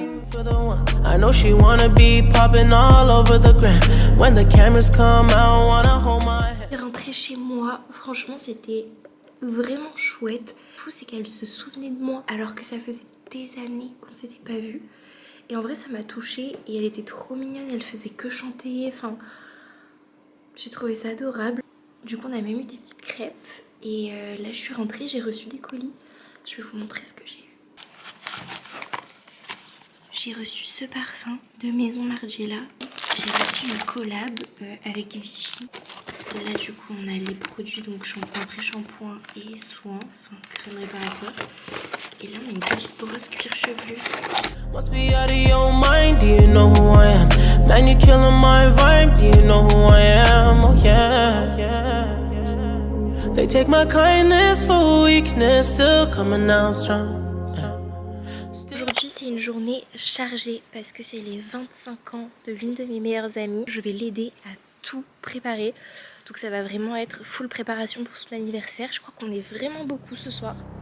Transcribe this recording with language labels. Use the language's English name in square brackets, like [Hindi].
[English] For the ones. I know she wanna be popping all over the gram. When the cameras come out, wanna hold my head. [French] Rentrer chez moi, franchement, c'était vraiment chouette. Le fou, c'est qu'elle se souvenait de moi alors que ça faisait des années qu'on s'était pas vu. Et en vrai, ça m'a touchée et elle était trop mignonne. Elle faisait que chanter. Enfin, j'ai trouvé ça adorable. Du coup, on a même eu des petites crêpes. Et là, je suis rentrée, j'ai reçu des colis. Je vais vous montrer ce que j'ai eu. J'ai reçu ce parfum de Maison Margiela. J'ai reçu une collab avec Vichy. Là, du coup, on a les produits, donc shampoing, pré-shampoing et soin, enfin crème réparateur. Et là, on a une petite brosse cuir chevelu. [English] Must be out of your mind, do you know who I am? Man, you're killing my vibe, do you know who I am? Oh yeah. They take my kindness for weakness, still coming out strong. [French] Aujourd'hui, c'est une journée chargée parce que c'est les 25 ans de l'une de mes meilleures amies. Je vais l'aider à tout préparer. Donc ça va vraiment être full préparation pour son anniversaire. Je crois qu'on est vraiment beaucoup ce soir.